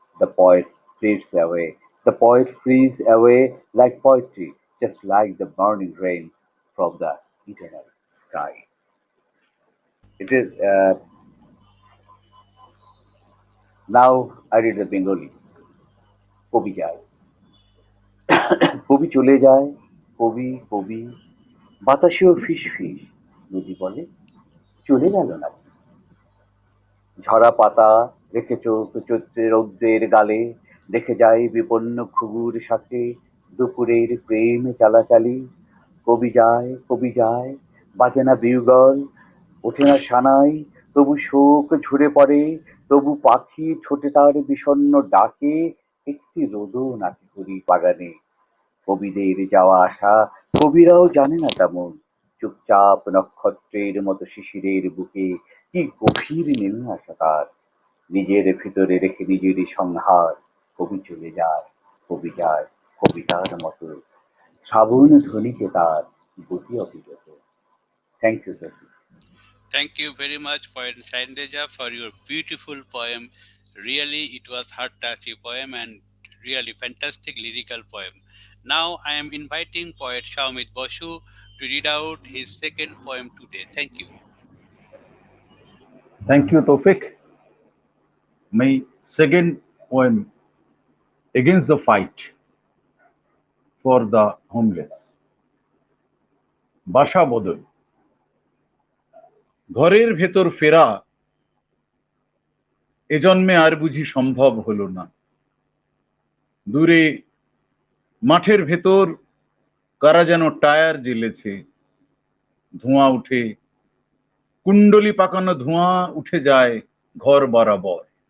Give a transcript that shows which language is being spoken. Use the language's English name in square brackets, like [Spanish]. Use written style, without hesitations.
[English] The poet flees away. The poet flees away like poetry, just like the morning rains from the eternal sky. It is now I read the Bengali. [Bangla] কবি যায় কবি চলে যায় কবি কবি বাতাসেও ফিস ফিস নদী বলে চলে গেল না ঝরা পাতা রেখে চোখ চৈত্রে রৌদ্রের গালে দেখে যায় বিপন্ন ঘুঘুর সাথে দুপুরের প্রেম চালাচালি কবি যায় বাজে না বিউগল ওঠে না সানাই তবু শোক ঝরে পড়ে তবু পাখি ছোটে তার বিষণ্ণ ডাকে একটি রোদও নাকি করি বাগানে কবিদের যাওয়া আসা কবিরাও জানে না তেমন চুপচাপ নক্ষত্রের মতো শিশিরের বুকে কি গভীর নেমে আসা তার নিজের ভিতরে রেখে নিজেরই সংহার কবি চলে যায় কবি যায় কবিতার মতো শ্রাবণ ধ্বনিকে তার গতি অবিরত [English] Thank you sir Thank you very much, poet Shaheen Reza, for your beautiful poem. Really, it was heart-touching poem and really fantastic lyrical poem. Now, I am inviting poet Soumit Basu to read out his second poem today. Thank you. Thank you, Toufiq. My second poem, Against the Fight for the Homeless. [Bangla] বাসা বদল ঘরের ভেতর ফেরা এ জন্মে আর বুঝি সম্ভব হলো না দূরে মাঠের ভেতর কারা যেন টায়ার জ্বেলেছে ধোঁয়া উঠে কুণ্ডলি পাকানো ধোঁয়া উঠে যায় ঘর বরাবর